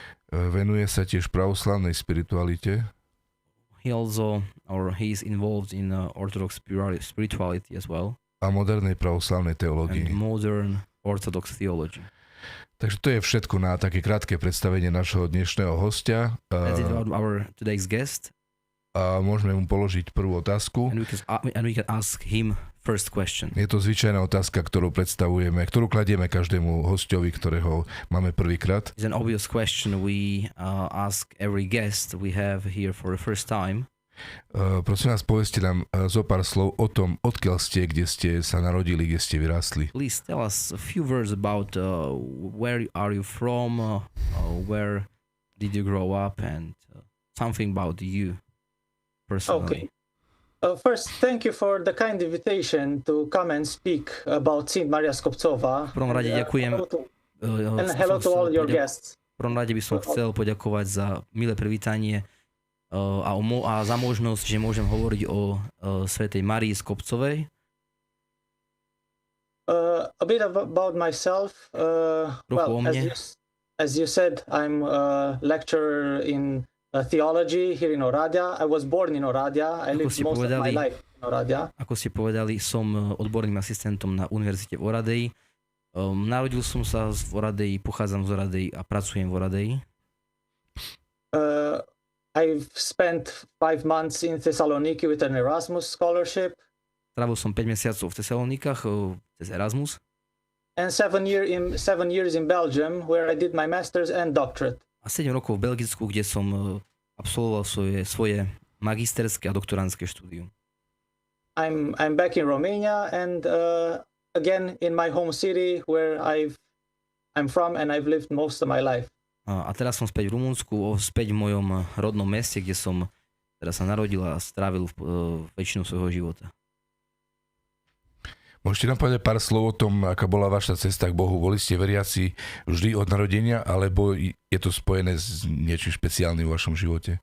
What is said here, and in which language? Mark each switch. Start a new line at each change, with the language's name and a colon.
Slovak: Venuje sa tiež pravoslavnej spiritualite.
English: He is involved in Orthodox spirituality as well.
Slovak: A modernej pravoslavnej teológii.
English: And modern Orthodox theology.
Slovak: Takže to je všetko na také krátke predstavenie našho dnešného hostia.
English: That's it about our today's guest.
Slovak: A môžeme mu položiť prvú otázku.
English: And we can ask him first question.
Slovak: Je to zvyčajná otázka, ktorú kladieme každému hostovi, ktorého máme prvýkrát.
English: It's an obvious question we ask every guest we have here for the first time.
Slovak: Prosím vás, povedzte nám zo pár slov o tom, odkiaľ ste, kde ste sa narodili, kde ste vyrástli.
English: Please tell us a few words about where are you from, where did you grow up, and something about you personally. Okay. First, thank you for the kind invitation to come and speak about Saint Mária Skobcová.
Slovak: V prvom rade ďakujem.
English: And hello to all your guests.
Slovak: V prvom rade by som chcel poďakovať za milé privítanie a za možnosť, že môžem hovoriť o svätej Márii Skobcovej.
English: A bit about myself. As you said, I'm a lecturer in theology here in Oradea. I was born in Oradea. I lived most of my life in Oradea.
Slovak: Ako ste povedali, som odborným asistentom na univerzite v Oradei. Narodil som sa v Oradei, pochádzam z Oradei a pracujem v Oradei.
English: I've spent 5 months in Thessaloniki with an Erasmus scholarship.
Slovak: Trávil som 5 mesiacov v Tesalonikách cez Erasmus.
English: And 7 years in Belgium, where I did my master's and doctorate.
Slovak: A 7 rokov v Belgicku, kde som absolvoval svoje magisterské a doktorandské štúdium.
English: I'm back in Romania and again in my home city where I'm from and I've lived most of my life.
Slovak: A teraz som späť v Rumunsku, späť v mojom rodnom meste, kde som teda sa narodil a strávil väčšinu svojho života. Môžete nám povedať pár slov o tom, aká bola vaša cesta k Bohu? Boli ste veriaci vždy od narodenia, alebo je to spojené s niečím špeciálnym v vašom živote?